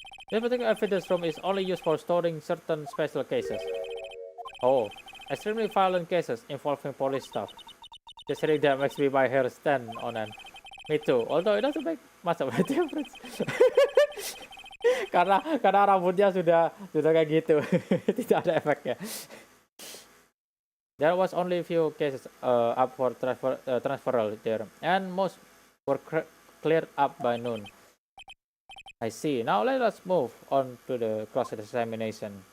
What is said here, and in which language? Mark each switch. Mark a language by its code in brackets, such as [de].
[en] This particular evidence room is only used for storing certain special cases. Oh, extremely violent cases involving police stuff. Just really that makes me my hair stand on end. Me too, although it doesn't make much of a difference. [id] karena rambutnya sudah kayak gitu, tidak ada efeknya. [en] There was only a few cases up for transferal there, and most were cleared up by noon. I see. Now let us move on to the cross-examination.